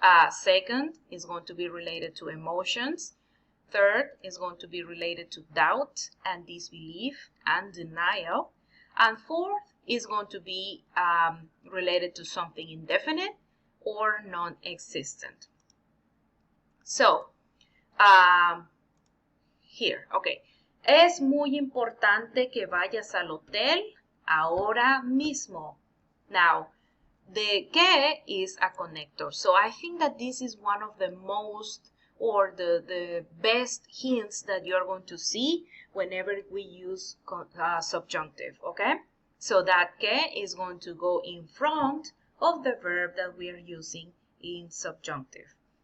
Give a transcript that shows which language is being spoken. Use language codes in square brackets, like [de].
[en] Second is going to be related to emotions. Third is going to be related to doubt and disbelief and denial. And fourth is going to be related to something indefinite or non-existent. So, here, okay. [es] Es muy importante que vayas al hotel ahora mismo. [en] Now, the que is a connector. So I think that this is one of the most or the best hints that you're going to see whenever we use subjunctive, okay? So that que is going to go in front of the verb that we are using in subjunctive.